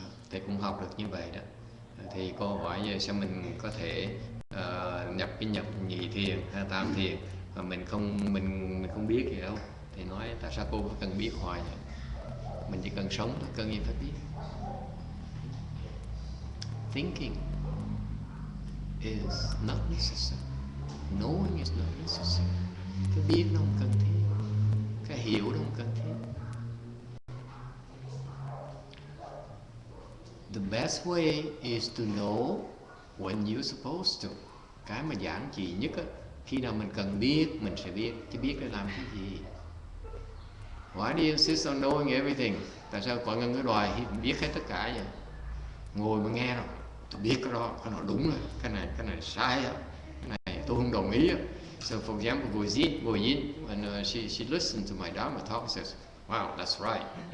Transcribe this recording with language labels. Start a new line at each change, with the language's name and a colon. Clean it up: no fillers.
Vietnamese: Thầy cũng học được như vậy đó. Thì cô hỏi về sao mình có thể nhập nhị thiền hay tam thiền mà mình không biết gì đâu. Thì nói tại sao cô cần biết hoài vậy? Mình chỉ cần sống thôi, cần gì phải biết.
English: Thinking is not necessary. Knowing is not necessary.
Vietnamese: Cái biết nó không cần thiết. Cái hiểu nó không cần thiết.
English: The best way is to know when you're supposed to.
Vietnamese: Cái mà giản dị nhất á, khi nào mình cần biết, mình sẽ biết. Chứ biết để làm cái gì?
English: Why do you insist on knowing everything?
Vietnamese: Tại sao mọi người cứ đòi biết hết tất cả vậy? Ngồi mà nghe rồi, tôi biết cái đó, cái nào đúng rồi, cái này sai đó, cái này tôi không đồng ý.
English: So for example, Goyin, when she listened to my Dharma talk, says, "Wow, that's right.